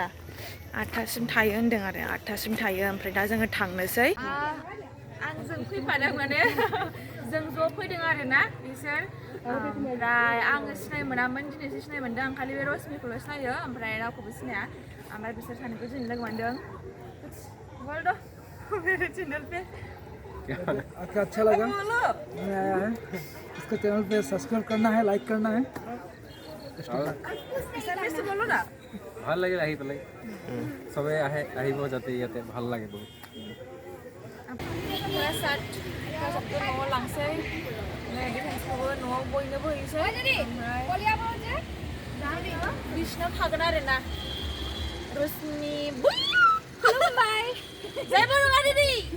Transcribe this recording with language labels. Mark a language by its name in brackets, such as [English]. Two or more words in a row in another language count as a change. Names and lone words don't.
[Bodo] 8टासिम थायो होनदों आरो 8टासिम थायो ओमफ्राय दा जोङो थांनोसै आंजों फैफादों माने जों ज' फैदों आरोना बिसोर ओमफ्राय आङो सिनाय मोनामोन दिनैसो सिनाय मोनदों आं खालि बे रश्मिखौल' सिनायो ओमफ्राय रावखौबो सिनाया ओमफ्राय बिसोर सानैखौ दिनै लोगो मोनदों [Hindi] मेरे चैनल पे आपको अच्छा लगा मैं आया है इसको चैनल पे सब्सक्राइब करना है लाइक करना है बोलो ना [Assamese] ভাল লাগিল আহি পেলাই সবে আহিব যাতে ইয়াতে ভাল লাগে বহুত [Bodo] न'आव लांसै डिफेन्सखौबो न'आव बयनोबो हैसै बिसिनाव थागोन आरोना रश्मि खुलुमबाय जय बर' हारिनि